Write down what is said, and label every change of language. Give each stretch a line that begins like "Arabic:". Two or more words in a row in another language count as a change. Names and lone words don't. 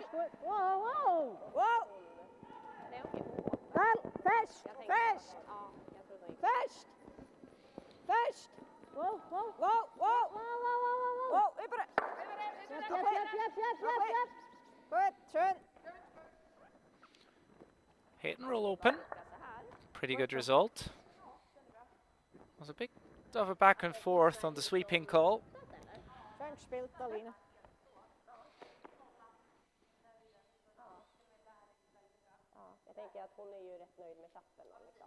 German: Wow, wow! Wow! Karl, fest, fest! Fest! Fest! Wow, wow! Wow, wow! Wow, wow, wow, wow! Wow, über! Gut, schön!
English: Hit and roll open. Pretty good result. Was a bit of a back and forth on the sweeping call.
German: Schön gespielt, Alina.
Swedish: Jag tänker att hon är ju rätt nöjd med chappen liksom.